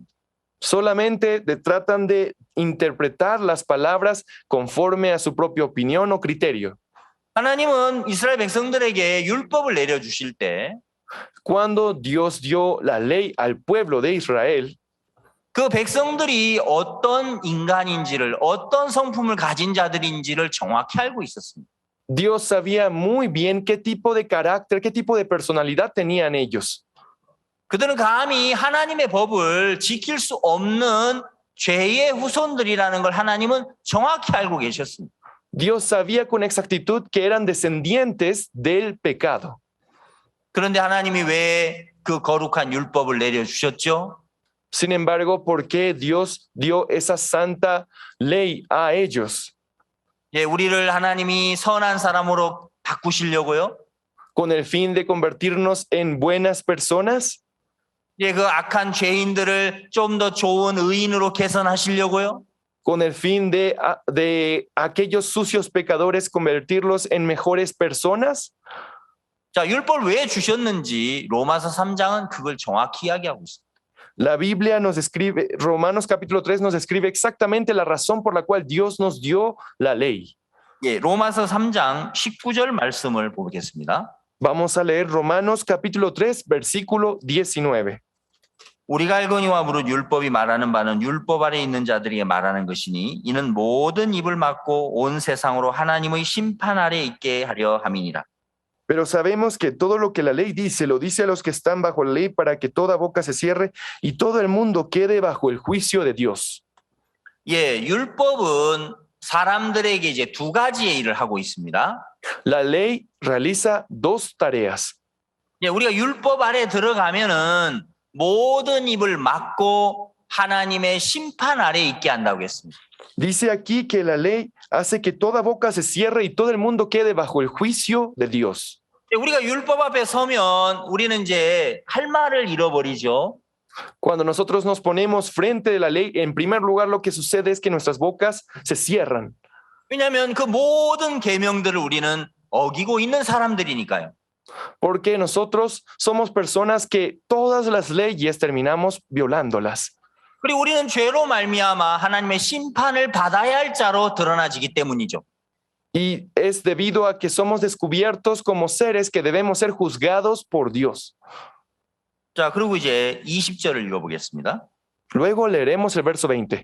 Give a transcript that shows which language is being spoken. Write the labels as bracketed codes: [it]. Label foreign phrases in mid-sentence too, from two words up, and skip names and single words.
[es] solamente tratan de interpretar las palabras conforme a su propia opinión o criterio. [ko] 하나님은 이스라엘 백성들에게 율법을 내려주실 때 [es] Cuando Dios dio la ley al pueblo de Israel, [ko] 그 백성들이 어떤 인간인지를 어떤 성품을 가진 자들인지를 정확히 알고 있었습니다. [es] Dios sabía muy bien qué tipo de carácter, qué tipo de personalidad tenían ellos. [ko] 그들은 감히 하나님의 법을 지킬 수 없는 죄의 후손들이라는 걸 하나님은 정확히 알고 계셨습니다. [es] Dios sabía con exactitud que eran descendientes del pecado. [ko] 그런데 하나님이 왜 그 거룩한 율법을 내려주셨죠? [es] Sin embargo, ¿por qué Dios dio esa santa ley a ellos? [ko] 예, 우리를 하나님이 선한 사람으로 바꾸시려고요. [es] ¿Con el fin de convertirnos en buenas personas? [ko] 예, 그 악한 죄인들을 좀 더 좋은 의인으로 개선하시려고요. [es] ¿Con el fin de aquellos sucios pecadores convertirlos en mejores personas? [ko] 자, 율법을 왜 주셨는지 로마서 3장은 그걸 정확히 이야기하고 있습니다. [es] La Biblia nos escribe, Romanos capítulo 3 nos describe exactamente la razón por la cual Dios nos dio la ley. [ko] 예, 로마서 3장 19절 말씀을 보겠습니다. [es] Vamos a leer Romanos capítulo 3, versículo 19. [ko] 우리가 알거니와 무릇 율법이 말하는 바는 율법 아래 있는 자들에게 말하는 것이니 이는 모든 입을 막고 온 세상으로 하나님의 심판 아래 있게 하려 함이니라. [es] Pero sabemos que todo lo que la ley dice, lo dice a los que están bajo la ley para que toda boca se cierre y todo el mundo quede bajo el juicio de Dios. [ko] 예, 율법은 사람들에게 이제 두 가지의 일을 하고 있습니다. [es] La ley realiza dos tareas. [ko] 예, 우리가 율법 아래 들어가면은 모든 입을 막고 하나님의 심판 아래 있게 한다고 했습니다. [es] Dice aquí que la ley hace que toda boca se cierre y todo el mundo quede bajo el juicio de Dios. [ko] 예, 우리가 율법 앞에 서면 우리는 이제 할 말을 잃어버리죠. [es] Cuando nosotros nos ponemos frente de la ley, en primer lugar lo que sucede es que nuestras bocas se cierran. [ko] 왜냐하면 그 모든 계명들을 우리는 어기고 있는 사람들이니까요. [es] Porque nosotros somos personas que todas las leyes terminamos violándolas. [ko] 그리고 우리는 죄로 말미암아 하나님의 심판을 받아야 할 자로 드러나지기 때문이죠. [es] Y es debido a que somos descubiertos como seres que debemos ser juzgados por Dios. [ko] 자, 그리고 이제 20절을 읽어보겠습니다. [es] Luego leeremos el verso 20.